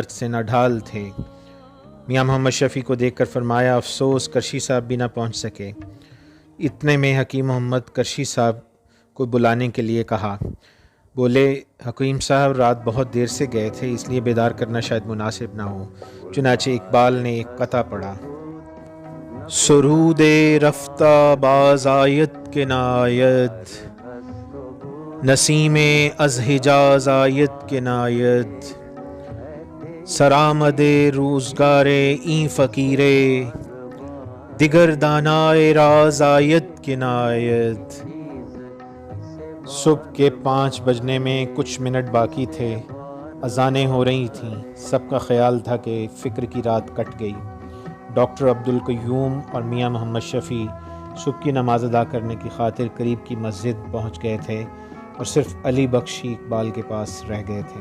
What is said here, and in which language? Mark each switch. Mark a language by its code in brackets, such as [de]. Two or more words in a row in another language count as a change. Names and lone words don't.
[ur] اقبال درد سے ناڈھال تھے۔ میاں محمد شفیع کو دیکھ کر فرمایا افسوس کرشی صاحب بھی نہ پہنچ سکے۔ اتنے میں حکیم محمد کرشی صاحب کو بلانے کے لیے کہا۔ بولے حکیم صاحب رات بہت دیر سے گئے تھے، اس لیے بیدار کرنا شاید مناسب نہ ہو۔ چنانچہ اقبال نے ایک قطعہ پڑھا: [fa] سرود رفتہ باز آید کے ناید، نسیم از حجاز آید کے ناید، سرآمد روزگار این فقیرے، دیگر دانائے راز آید کے ناید۔ [ur] صبح کے 5 بجنے میں کچھ منٹ باقی تھے، اذانیں ہو رہی تھیں۔ سب کا خیال تھا کہ فکر کی رات کٹ گئی۔ ڈاکٹر عبدالقیوم اور میاں محمد شفیع صبح کی نماز ادا کرنے کی خاطر قریب کی مسجد پہنچ گئے تھے اور صرف علی بخش ہی اقبال کے پاس رہ گئے تھے۔